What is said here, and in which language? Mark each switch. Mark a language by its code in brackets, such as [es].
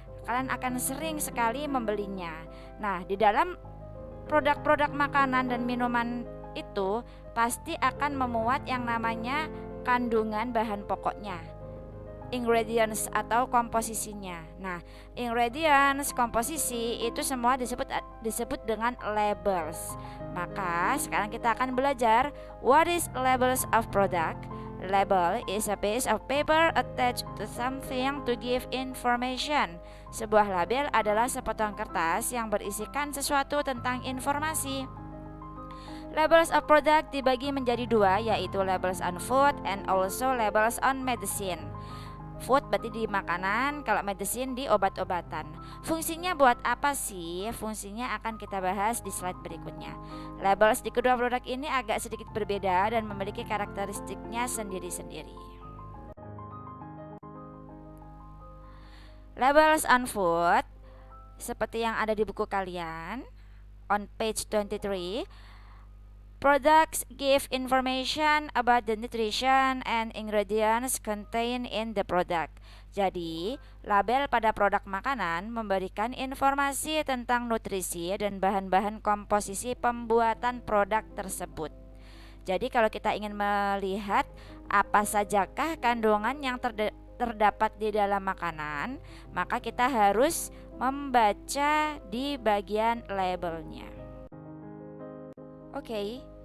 [id] Kalian akan sering sekali membelinya. Nah, di dalam produk-produk makanan dan minuman itu pasti akan memuat yang namanya kandungan bahan pokoknya, ingredients atau komposisinya. Nah, ingredients, komposisi itu semua disebut dengan labels. Maka sekarang kita akan belajar [en] what is labels of product. Label is a piece of paper attached to something to give information. [id] Sebuah label adalah sepotong kertas yang berisikan sesuatu tentang informasi. Labels of product dibagi menjadi dua, yaitu [en] labels on food and also labels on medicine. [id] Food berarti di makanan, kalau medicine di obat-obatan. Fungsinya buat apa sih? Fungsinya akan kita bahas di slide berikutnya. Labels di kedua produk ini agak sedikit berbeda dan memiliki karakteristiknya sendiri-sendiri. Labels on food seperti yang ada di buku kalian [en] on page 23. Products give information about the nutrition and ingredients contained in the product. [id] Jadi, label pada produk makanan memberikan informasi tentang nutrisi dan bahan-bahan komposisi pembuatan produk tersebut. Jadi, kalau kita ingin melihat apa sajakah kandungan yang terdapat di dalam makanan, maka kita harus membaca di bagian labelnya. Oke.